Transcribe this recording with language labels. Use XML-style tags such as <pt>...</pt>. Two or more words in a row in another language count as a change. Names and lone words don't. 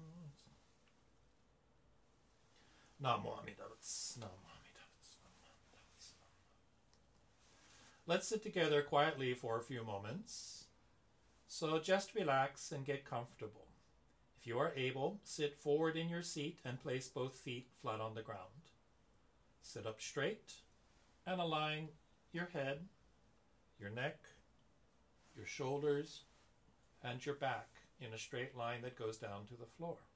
<ja>Namo Amida Bits, Namo Amida Bits, Namo Amida Bits.</ja> <en>Let's sit together quietly for a few moments. So just relax and get comfortable. If you are able, sit forward in your seat and place both feet flat on the ground. Sit up straight and align your head, your neck, your shoulders, and your back in a straight line that goes down to the floor.</en>